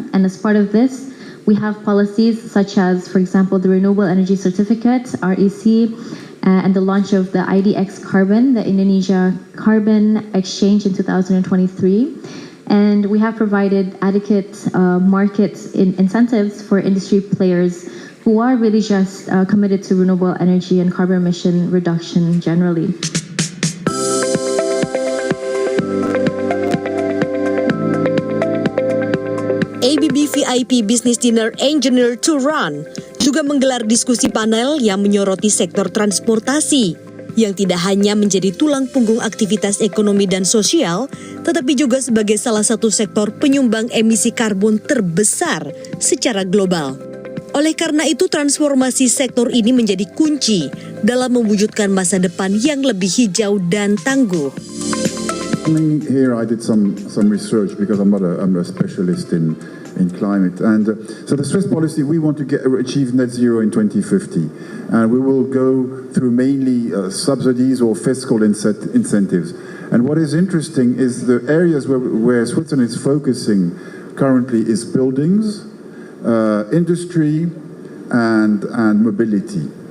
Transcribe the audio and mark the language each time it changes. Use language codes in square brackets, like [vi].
[en] And as part of this, we have policies such as, for example, the Renewable Energy Certificate, REC, and the launch of the IDX Carbon, the Indonesia Carbon Exchange in 2023. And we have provided adequate market incentives for industry players who are really just committed to renewable energy and carbon emission reduction generally. [id] ABB VIP Business Dinner Engineer to Run juga menggelar diskusi panel yang menyoroti sektor transportasi yang tidak hanya menjadi tulang punggung aktivitas ekonomi dan sosial, tetapi juga sebagai salah satu sektor penyumbang emisi karbon terbesar secara global. Oleh karena itu, transformasi sektor ini menjadi kunci dalam mewujudkan masa depan yang lebih hijau dan tangguh. [en] Here I did some research because I'm a specialist in climate, and so the Swiss policy, we want to achieve net zero in 2050, and we will go through mainly subsidies or fiscal incentives. And what is interesting is the areas where Switzerland is focusing currently is buildings, industry, and mobility.